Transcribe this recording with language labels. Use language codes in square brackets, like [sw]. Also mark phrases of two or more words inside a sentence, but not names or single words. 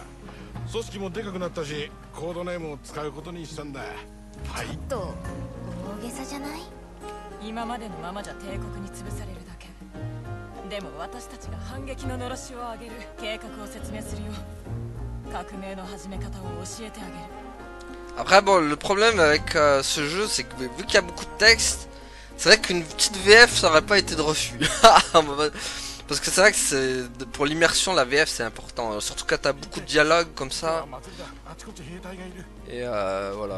[ja] 組織もでかくなったし、コードネームを使うことにしたんだ。はい。と大げさじゃない？今までのままじゃ帝国に潰されるだけ。でも私たちが反撃ののろしを上げる計画を説明するよ。革命の始め方を教えてあげる。 [fr] Après, bon, le problème avec ce jeu, c'est que vu qu'il y a beaucoup de texte, c'est vrai qu'une petite VF, ça aurait pas été de refus. Parce que c'est vrai que pour l'immersion, la VF, c'est important. Surtout quand t'as beaucoup de dialogues comme ça. Et voilà.